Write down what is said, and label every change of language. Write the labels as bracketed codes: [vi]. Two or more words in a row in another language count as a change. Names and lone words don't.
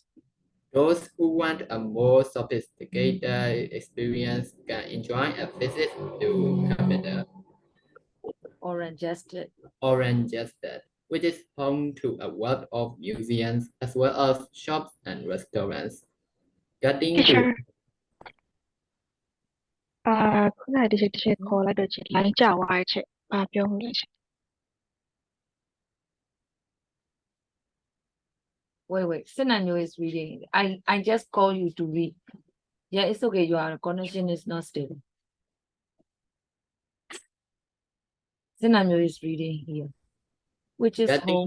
[en] Those who want a more sophisticated experience can enjoy a visit to Canada. Orangestead, which is home to a wealth of museums as well as shops and restaurants. Getting to Teacher, [my] ခုနက teacher ခေါ်လိုက်တော့ချင် line ကျသွားတဲ့ချက်ဘာပြောမလဲရှင် [en] Wait. Sinanyo is reading. I just call you to read. Yeah, it's okay. Your connection is not stable. Sinanyo is reading here, which is home